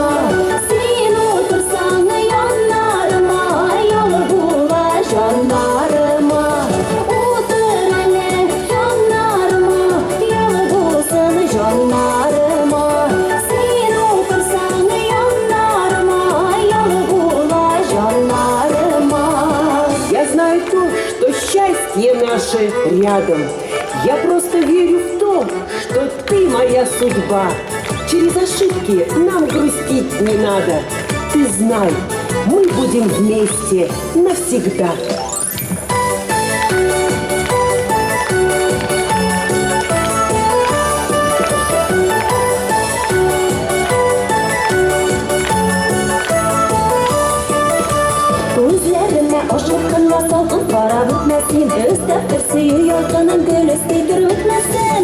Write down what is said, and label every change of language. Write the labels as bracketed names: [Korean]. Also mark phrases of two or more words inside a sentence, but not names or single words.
[Tatar] Син утырсаң яндарыма, яңы була җаннарыма. Утыр әле яндарыма, яңы булсын җаннарыма. Син утырсаң яндарыма, яңы була җаннарыма. [Russian] Я знаю то, что счастье наше рядом. Я просто верю в то, что ты моя судьба. Через ошибки нам грустить не надо. Ты знай, мы будем вместе навсегда. [Tatar] Күзләренә ашыкканга салкын карап үтмәсен, өстәп бер сөю ялкынын гөлөстәй төрмәсен.